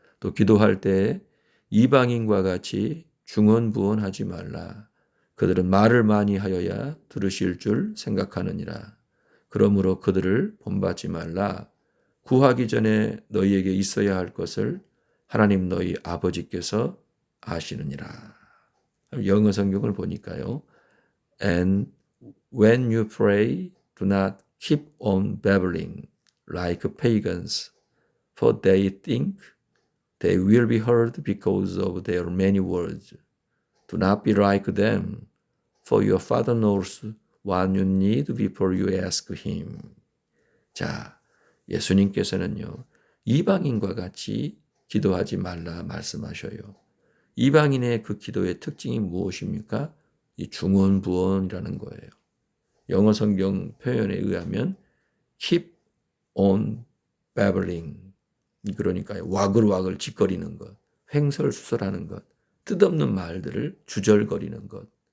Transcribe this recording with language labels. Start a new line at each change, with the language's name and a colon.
Korean: 또 기도할 때 이방인과 같이 중언부언하지 말라. 그들은 말을 많이 하여야 들으실 줄 생각하느니라. 그러므로 그들을 본받지 말라. 구하기 전에 너희에게 있어야 할 것을 하나님 너희 아버지께서 아시느니라. 영어 성경을 보니까요.
English: And when you pray, do not keep on babbling like pagans, for they think they will be heard because of their many words. Do not be like them, for your Father knows what you need before you ask Him.
Korean: 자, 예수님께서는요, 이방인과 같이 기도하지 말라 말씀하셔요. 이방인의 그 기도의 특징이 무엇입니까? 이 중언부언이라는 거예요. 영어 성경 표현에 의하면
English: keep on babbling,
Korean: 그러니까 와글와글 짓거리는 것, 횡설수설하는 것, 뜻없는 말들을 주절거리는 것.